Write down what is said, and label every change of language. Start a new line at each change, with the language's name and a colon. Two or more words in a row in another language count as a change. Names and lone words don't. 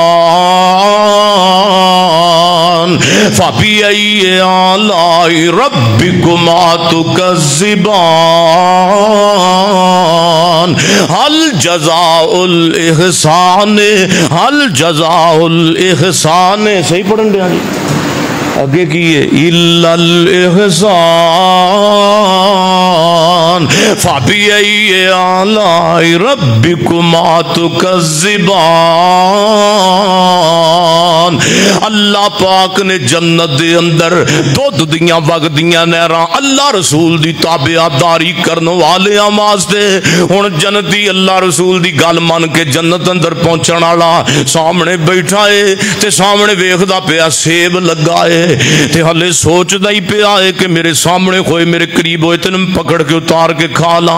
Arabic: فبأي آلاء ربكما تكذبان هل جزاء الإحسان هل جزاء الإحسان
Punjabi: ਸਹੀ ਪੜ੍ਹਨ ਦਿਆ ਜੀ ਆਗੇ ਕੀ ਹੈ
Arabic: إلا الإحسان فبأي آلاء ربكما تكذبان.
Punjabi: ਅੱਲਾਹ ਪਾਕ ਨੇ ਜੰਨਤ ਦੇ ਅੰਦਰ ਦੁੱਧ ਦੀਆਂ ਵਗਦੀਆਂ ਨਹਿਰਾਂ ਅੱਲਾਹ ਰਸੂਲ ਦੀ ਤਾਬੇਦਾਰੀ ਕਰਨ ਵਾਲੇ ਵਾਸਤੇ ਹੁਣ ਜੰਨਤੀ ਅੱਲਾਹ ਰਸੂਲ ਦੀ ਗੱਲ ਮੰਨ ਕੇ ਜੰਨਤ ਅੰਦਰ ਪਹੁੰਚਣ ਵਾਲਾ ਸਾਹਮਣੇ ਬੈਠਾ ਹੈ ਤੇ ਸਾਹਮਣੇ ਵੇਖਦਾ ਪਿਆ ਸੇਬ ਲੱਗਾ ਹੈ ਤੇ ਹਲੇ ਸੋਚਦਾ ਹੀ ਪਿਆ ਹੈ ਕਿ ਮੇਰੇ ਸਾਹਮਣੇ ਹੋਏ ਮੇਰੇ ਕਰੀਬ ਹੋਏ ਤੇਨ ਪਕੜ ਕੇ ਉਤਾਰ ਕੇ ਖਾ ਲਾ।